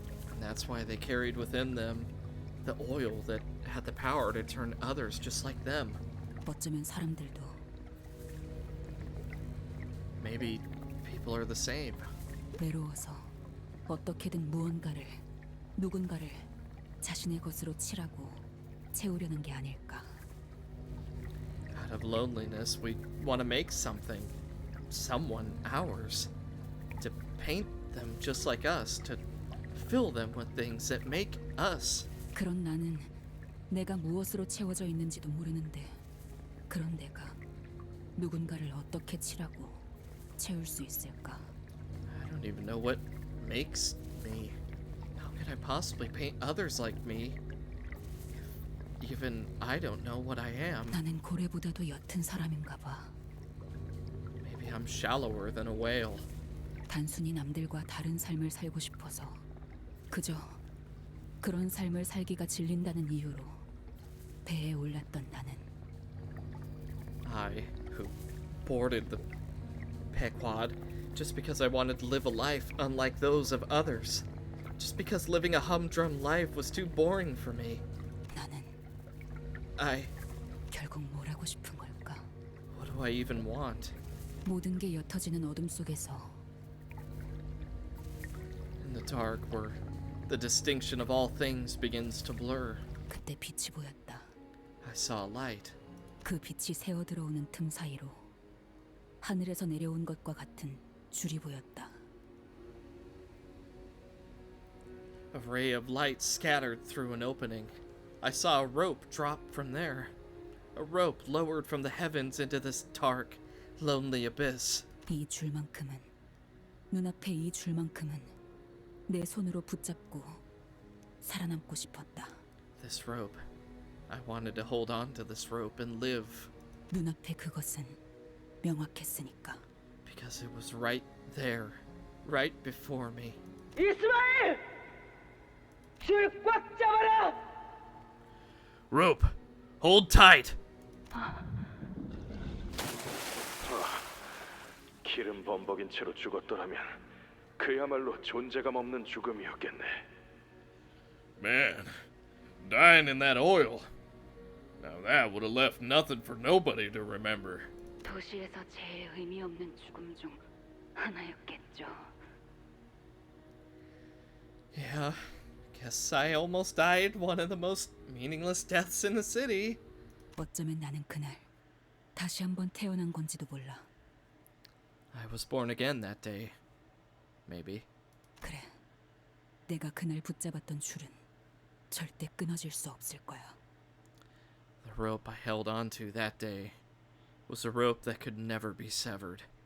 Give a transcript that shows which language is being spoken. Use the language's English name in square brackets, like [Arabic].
[English] And that's why they carried within them the oil that had the power to turn others just like them. [Korean] 어쩌면 사람들도 [English] Maybe people are the same. [Korean] 외로워서 어떻게든 무언가를, 누군가를 자신의 것으로 칠하고 채우려는 게 아닐까. [English] Out of loneliness, we want to make something, someone ours, to paint them just like us, to fill them with things that make us. [Korean] 그런 나는 내가 무엇으로 채워져 있는지도 모르는데 그런 내가 누군가를 어떻게 칠하고 채울 수 있을까? [English] I don't even know what makes me. How could I possibly paint others like me? If even I don't know what I am. [Korean] 나는 고래보다도 옅은 사람인가 봐. [English] Maybe I'm shallower than a whale. [Korean] 단순히 남들과 다른 삶을 살고 싶어서 그저 그런 삶을 살기가 질린다는 이유로 배에 올랐던 나는 [English] I, who boarded the Pequod just because I wanted to live a life unlike those of others. Just because living a humdrum life was too boring for me. [Korean] 나는 결국 뭘 하고 싶은 걸까? [English] What do I even want? [Korean] 모든 게 옅어지는 어둠 속에서 [English] In the dark, where the distinction of all things begins to blur, [Korean] 그때 빛이 보였다. [English] I saw a light. [Korean] 그 빛이 새어 들어오는 틈 사이로 하늘에서 내려온 것과 같은 줄이 보였다. [English] A ray of light scattered through an opening, I saw a rope drop from there. A rope lowered from the heavens into this dark, lonely abyss. [Korean] 이 줄만큼은, 눈앞에 이 줄만큼은 내 손으로 붙잡고 살아남고 싶었다. [English] This rope. I wanted to hold on to this rope and live. [Korean] 눈앞에 그것은 명확했으니까. [English] Because it was right there, right before me. [Korean] 이스마엘! 줄 꽉 잡아라! [English] Rope, hold tight. [Korean] 기름 범벅인 채로 죽었더라면 그야말로 존재감 없는 죽음이었겠네. [English] Man, dying in that oil. Now that would have left nothing for nobody to remember. [Korean] 도시에서 제일 의미 없는 죽음 중 하나였겠죠. [English] Yeah, guess I almost died one of the most meaningless deaths in the city. [Korean] 어쩌면 나는 그날 다시 한번 태어난 건지도 몰라. [English] I was born again that day. Maybe. [Korean] 그래, 내가 그날 붙잡았던 줄은 절대 끊어질 수 없을 거야. [English] The rope I held onto that day was a rope that could never be severed.